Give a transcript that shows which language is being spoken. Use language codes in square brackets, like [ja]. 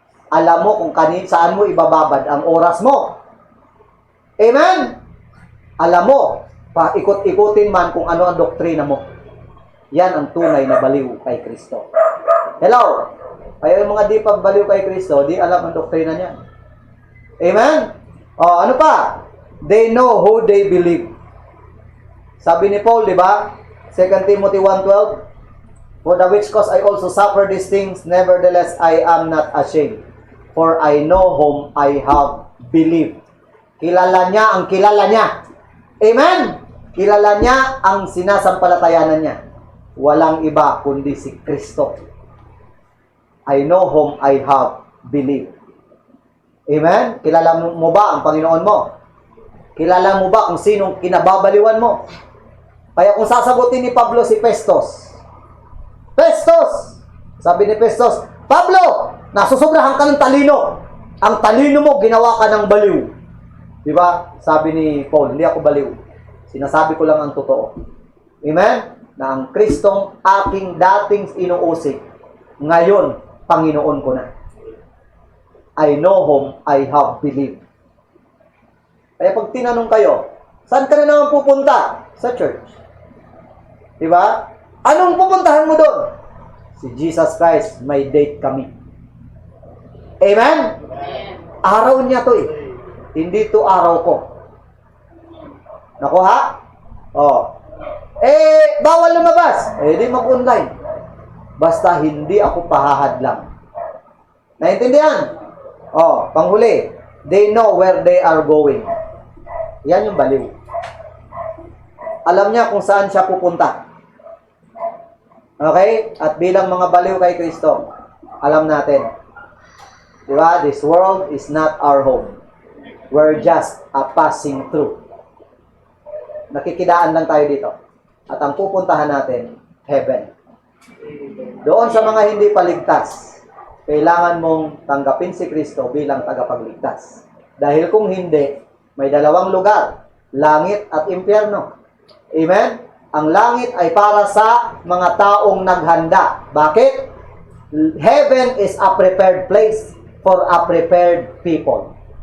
[tl] Alam mo kung saan mo ibababad ang oras mo. Amen? Alam mo, paikot-ikutin man kung ano ang doktrina mo. Yan ang tunay na baliw kay Kristo. Hello? Kaya yung mga di pa baliw kay Kristo, di alam ang doktrina niya. Amen? Ano pa? [en] They know who they believe. [tl] Sabi ni Paul, di ba? [en] 2 Timothy 1:12, for the which cause I also suffer these things, nevertheless I am not ashamed, for I know whom I have believed. [tl] Kilala niya ang kilala niya. Amen? Kilala niya ang sinasampalatayanan niya. Walang iba kundi si Kristo. [en] I know whom I have believed. Amen? [tl] Kilala mo ba ang Panginoon mo? Kilala mo ba kung sinong kinababaliwan mo? Kaya kung sasagutin ni Pablo si Festus, Festus! Sabi ni Festus, Pablo, nasusobrahan ka ng talino. Ang talino mo, ginawa ka ng baliw. Di ba? Sabi ni Paul, hindi ako baliw. Sinasabi ko lang ang totoo. Amen? Na ang Kristong aking dating inuusig, ngayon, Panginoon ko na. [en] I know whom I have believed. [tl] Kaya pag tinanong kayo, saan ka na naman pupunta? Sa church. Diba? Anong pupuntahan mo doon? Si Jesus Christ, may date kami. Amen? Araw niya to eh. Hindi to araw ko. Nakuha? Oh. Bawal lumabas. Di mag-online. Basta hindi ako pahahadlang. Naintindihan? Oh, panghuli. [en] They know where they are going. [tl] Yan yung baliw. Alam niya kung saan siya pupunta. Okay? At bilang mga baliw kay Kristo, alam natin. Diba? [en] This world is not our home. We're just a passing through. [tl] Nakikidaan lang tayo dito. At ang pupuntahan natin, heaven. Doon sa mga hindi paligtas, kailangan mong tanggapin si Kristo bilang tagapagligtas. Dahil kung hindi, may dalawang lugar, langit at impyerno. Amen? Ang langit ay para sa mga taong naghanda. Bakit? [en] Heaven is a prepared place for a prepared people.